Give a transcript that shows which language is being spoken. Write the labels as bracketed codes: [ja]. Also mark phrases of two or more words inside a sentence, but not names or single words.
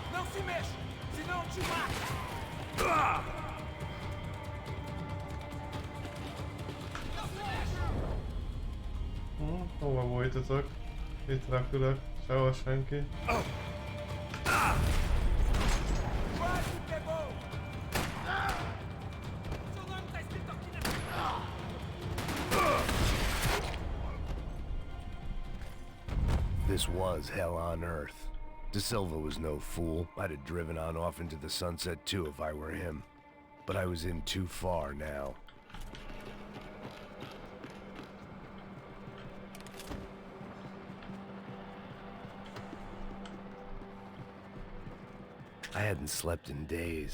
[pt] se mexe, senão eu te mato. [hu] Hova bújtatok? Itt repülök, sehol senki. [pt] Quase pegou. Seu nome tá escrito aqui nessa... [en] This was hell on earth. De Silva was no fool. I'd have driven on off into the sunset too if I were him. But I was in too far now. I hadn't slept in days.